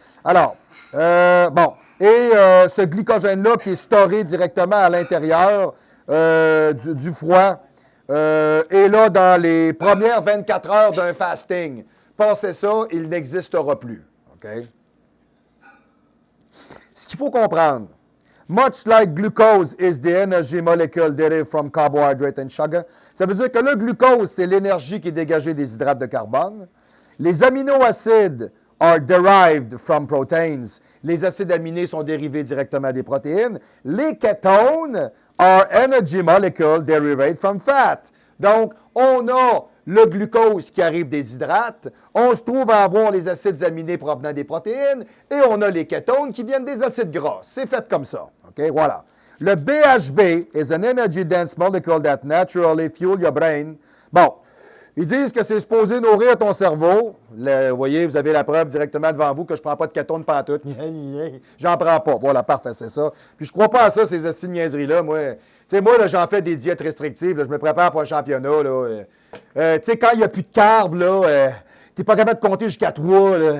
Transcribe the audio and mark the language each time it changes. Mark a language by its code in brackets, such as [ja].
[fr] Alors, bon. Et ce glycogène-là qui est storé directement à l'intérieur du foie, et là, dans les premières 24 heures d'un fasting, passez ça, il n'existera plus. OK? Ce qu'il faut comprendre, [en] much like glucose is the energy molecule derived from carbohydrate and sugar, [fr] ça veut dire que le glucose, c'est l'énergie qui est dégagée des hydrates de carbone. Les aminoacides [en] are derived from proteins. [fr] Les acides aminés sont dérivés directement des protéines. Les kétones [en] are energy molecule derived from fat. [fr] Donc, on a le glucose qui arrive des hydrates, on se trouve à avoir les acides aminés provenant des protéines, et on a les kétones qui viennent des acides gras. C'est fait comme ça. OK, voilà. [en] Le BHB is an energy dense molecule that naturally fuel your brain. Bon, [fr] Ils disent que c'est supposé nourrir ton cerveau. Vous voyez, vous avez la preuve directement devant vous que je ne prends pas de kétone pantoute. J'en prends pas. Voilà, parfait, c'est ça. Puis je crois pas à ça, ces astuces niaiseries-là. Moi, moi là, j'en fais des diètes restrictives. Là, je me prépare pour un championnat. Là. Tu sais, quand il n'y a plus de carbs, là, t'es pas capable de compter jusqu'à 3.